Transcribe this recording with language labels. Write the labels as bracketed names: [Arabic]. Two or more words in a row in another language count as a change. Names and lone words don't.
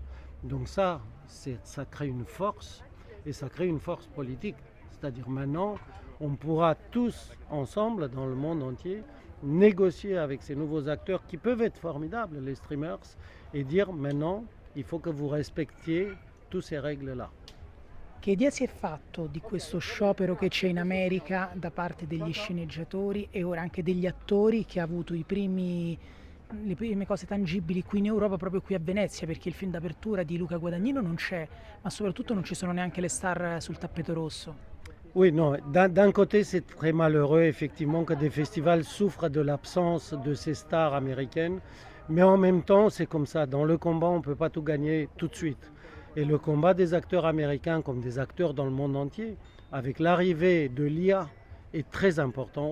[French] Donc ça crée une force, et ça crée une force politique. C'est-à-dire maintenant, on pourra tous ensemble, dans le monde entier, négocier avec ces nouveaux acteurs qui peuvent être formidables, les streamers, et dire maintenant, il faut que vous respectiez toutes ces règles-là. [Italian] Che idea si è fatto di questo sciopero che c'è in America da parte degli sceneggiatori e ora anche degli attori che ha avuto le prime cose tangibili qui in Europa, proprio qui a Venezia, perché il film d'apertura di Luca Guadagnino non c'è, ma soprattutto non ci sono neanche le star sul tappeto rosso. [French] Oui, non, d'un côté, c'est très malheureux, effectivement, que des festivals souffrent de l'absence de ces stars américaines, mais en même temps, c'est comme ça. Dans le combat, on ne peut pas tout gagner tout de suite. Et le combat des acteurs américains, comme des acteurs dans le monde entier, avec l'arrivée de l'IA, est très important.